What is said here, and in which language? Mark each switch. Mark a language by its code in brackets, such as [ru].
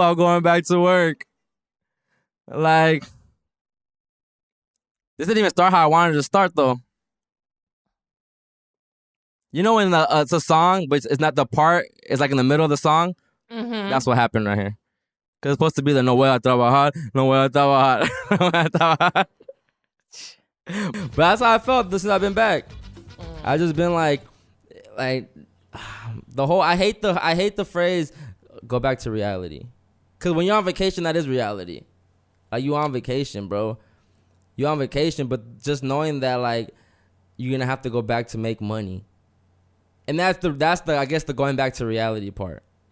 [en] I'm going back to work. Like, this didn't even start how I wanted to start, though. You know when it's a song, but it's not the part. It's like in the middle of the song. Mm-hmm. That's what happened right here. Because it's supposed to be the [es] no voy a trabajar, no voy a trabajar, no voy a trabajar. [en] But that's how I felt since I've been back. I just been like the whole. I hate the phrase "go back to reality," because when you're on vacation, that is reality. Like, you on vacation, bro. You on vacation, but just knowing that like you're gonna have to go back to make money, and that's the I guess the going back to reality part.